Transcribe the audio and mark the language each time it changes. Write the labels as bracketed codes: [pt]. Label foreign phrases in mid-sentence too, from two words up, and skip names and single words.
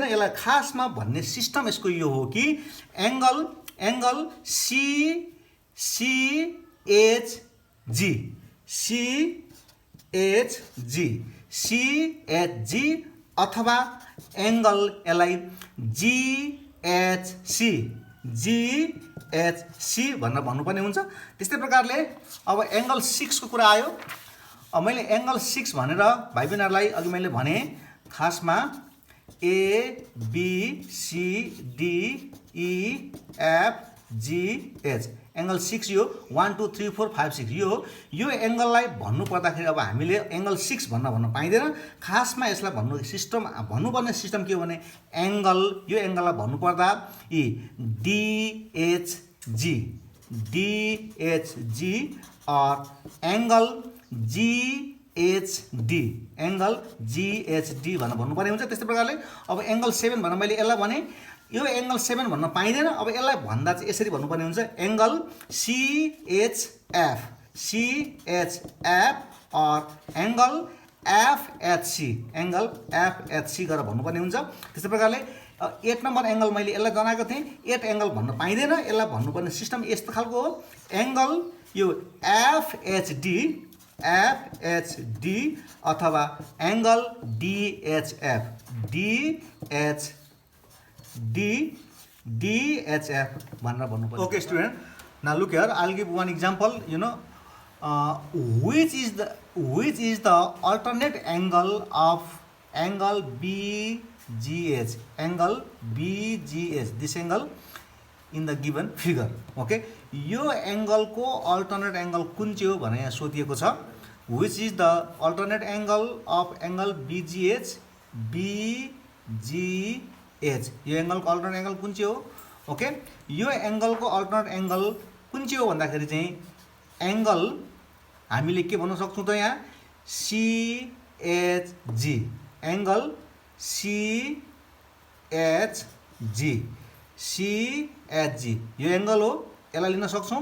[ne] यसलाई खासमा भन्ने सिस्टम यसको यो हो कि एंगल सीएचजी अथवा एंगल यसलाई जीएचसी भनेर भन्नुपर्ने हुन्छ। त्यस्तै प्रकारले अब एंगल 6 को कुरा आयो। अब मैले एंगल 6 भनेर भाइ बहिनीहरुलाई अघि मैले भने खासमा ए बी सी डी ई एफ जी एच एंगल 6 यो 1 2 3 4 5 6 यो एंगललाई भन्नु पर्दाखेरि अब हामीले एंगल 6 भन्न पाइँदैन। खासमा यसलाई भन्नुपर्ने सिस्टम के हो भने एंगल यो एंगललाई भन्नु पर्दा इ DHG और एंगल GHD भन्नुपर्ने हुन्छ। त्यस्तै प्रकारले अब एंगल 7 भन्न मैले यसलाई भने यो एंगल 7 भन्न पाइँदैन। अब यसलाई भन्दा चाहिँ यसरी भन्नुपर्ने हुन्छ एंगल CHF और एंगल FHC गरेर भन्नुपर्ने हुन्छ। त्यस्तै प्रकारले 8 नम्बर एंगल मैले यसलाई जनाएको थिएँ। 8 एंगल भन्न पाइँदैन। यसलाई भन्नुपर्ने सिस्टम यस्तो खालको हो एंगल यो FHD अथवा एंगल DHF भनेर भन्नुपर्छ। [en] Okay student, now look here, I'll give one example. Which is the alternate angle of angle BGH? This angle in the given figure. [ne] Okay, यो एंगल को [en] alternate angle [ne] कुन चाहिँ हो भने यहाँ सोधिएको छ। [en] Which is the alternate angle of angle BGH? [ne] यो एंगल को [en] alternate angle [ne] कुन चाहिँ हो? ओके, यो एंगल को [en] alternate angle [ne] कुन चाहिँ हो भन्दाखेरि चाहिँ एंगल हामीले के भन्न सक्छौं त यहाँ CHG, एंगल CHG यो एंगल हो, यसलाई लिन सक्छौं।